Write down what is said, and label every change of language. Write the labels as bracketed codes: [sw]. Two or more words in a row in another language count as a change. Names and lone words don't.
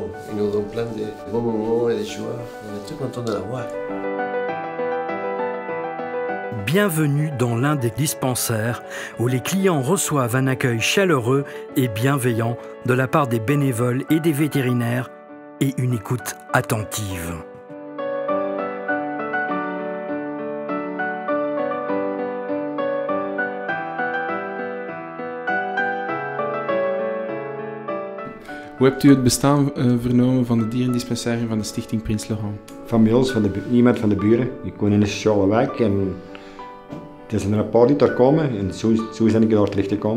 [fr] Ils nous donnent plein de bons moments et de joie. On est très contents de l'avoir. Bienvenue dans l'un des dispensaires où les clients reçoivent un accueil chaleureux et bienveillant de la part des bénévoles et des vétérinaires et une écoute attentive. [nl] Hoe hebt u het bestaan vernomen van de dierendispensarie van de Stichting Prins Laurent? Van bij ons, iemand van de buren. Ik woon in een sociale wijk en er zijn er een paar die daar komen en zo ben ik daar terecht gekomen.